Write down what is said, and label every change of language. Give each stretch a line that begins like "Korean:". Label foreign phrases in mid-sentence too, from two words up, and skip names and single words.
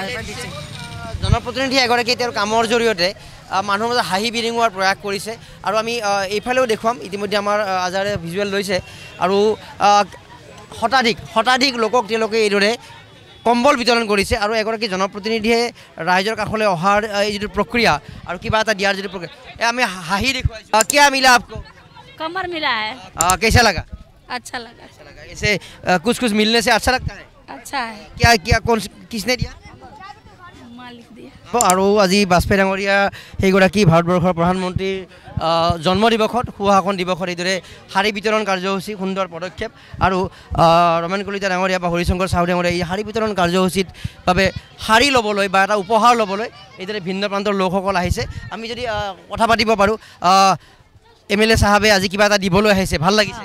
Assamese: জনপ্ৰতিনিধি এগৰাকী তেওঁৰ কামৰ জৰিয়তে মানুহৰ মাজত হাঁহি বিৰিঙোৱাৰ প্ৰয়াস কৰিছে আৰু আমি এইফালেও দেখুৱাম ইতিমধ্যে আমাৰ আজাৰে ভিজুৱেল লৈছে আৰু শতাধিক লোকক তেওঁলোকে এইদৰে কম্বল বিতৰণ কৰিছে আৰু এগৰাকী জনপ্ৰতিনিধিয়ে ৰাইজৰ কাষলৈ অহাৰ এই যিটো প্ৰক্ৰিয়া আৰু কিবা এটা দিয়াৰ যিটো প্ৰক্ৰিয়া আমি হাঁহি দেখুৱাইছোঁ
Hindi: क्या मिला आपको कमर मिला है कैसा लगा अच्छा लगा ऐसे कुछ मिलने से अच्छा लगता है अच्छा है क्या किसने दिया मालिक दिया
Assamese: আৰু আজি বাজপেয়ী ডাঙৰীয়া সেইগৰাকী ভাৰতবৰ্ষৰ প্ৰধানমন্ত্ৰীৰ জন্মদিৱসত সুশাসন দিৱসত এইদৰে শাৰী বিতৰণ কাৰ্যসূচী সুন্দৰ পদক্ষেপ আৰু ৰমেন কলিতা ডাঙৰীয়া বা হৰিশংকৰ চাহু ডাঙৰীয়া এই শাৰী বিতৰণ কাৰ্যসূচীত বাবে শাৰী ল'বলৈ বা এটা উপহাৰ ল'বলৈ এইদৰে ভিন্ন প্ৰান্তৰ লোকসকল আহিছে আমি যদি কথা পাতিব পাৰোঁ MLA চাহাবে আজি কিবা এটা দিবলৈ আহিছে ভাল লাগিছে